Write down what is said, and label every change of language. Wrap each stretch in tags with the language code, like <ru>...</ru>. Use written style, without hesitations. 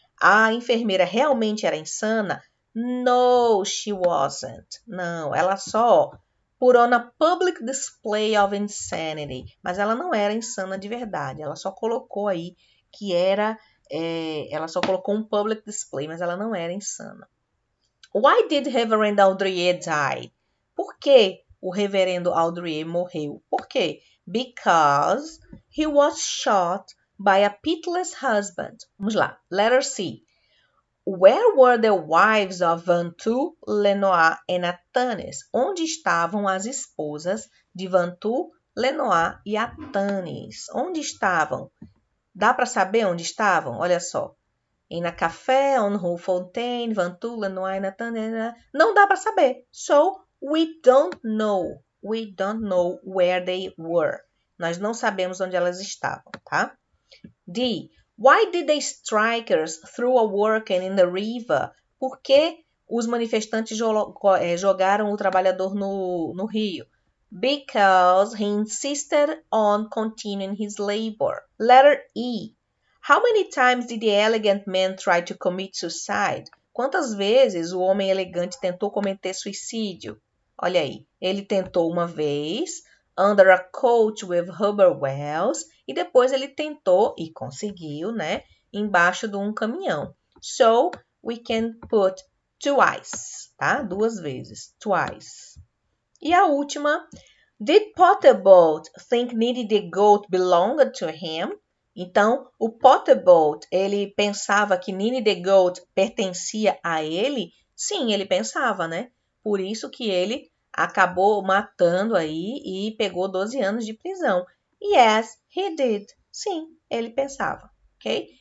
<pt>A enfermeira realmente era insana?</pt> <en>No, she wasn't.</en> <pt>Não, ela só</pt> <en>put on a public display of insanity.</en> <pt>Mas ela não era insana de verdade. Ela só colocou aí que era... ela só colocou um</pt> <en>public display,</en> <pt>mas ela não era insana.</pt> <en>Why did Reverend Audrey die?</en> <pt>Por que o reverendo Audrey morreu? Por quê?</pt> <en>Because he was shot by a pitiless husband.</en> <pt>Vamos lá.</pt> <en>Letter C. Where were the wives of Vantu, Lenoir and Atanes?</en> <pt>Onde estavam as esposas de Vantu, Lenoir e Atanes? Onde estavam? Dá para saber onde estavam? Olha só.</pt> <en>In a café, on Rue Fontaine,</en> <pt>Vantu, Lenoir, Atanes. Não dá para saber.</pt> <en>So, we don't know. We don't know where they were.</en> <pt>Nós não sabemos onde elas estavam, tá? D.</pt> <en>Why did the strikers throw a worker in the river?</en> <pt>Por que os manifestantes jogaram o trabalhador no rio?</pt> <en>Because he insisted on continuing his labor. Letter E. How many times did the elegant man try to commit suicide?</en> <pt>Quantas vezes o homem elegante tentou cometer suicídio? Olha aí, ele tentou uma vez,</pt> <en>under a coach with rubber wheels,</en> <pt>e depois ele tentou e conseguiu, né, embaixo de um caminhão.</pt> <en>So, we can put twice, tá?</en> <pt>2 vezes, twice. E a última,</pt> <en>did Potterbolt think Nini the Goat belonged to him?</en> <pt>Então, o Potterbolt, ele pensava que Nini the Goat pertencia a ele? Sim, ele pensava, né? Por isso que ele acabou matando aí e pegou 12 anos de prisão.</pt> <en>Yes, he did.</en> <pt>Sim, ele pensava, ok?</pt>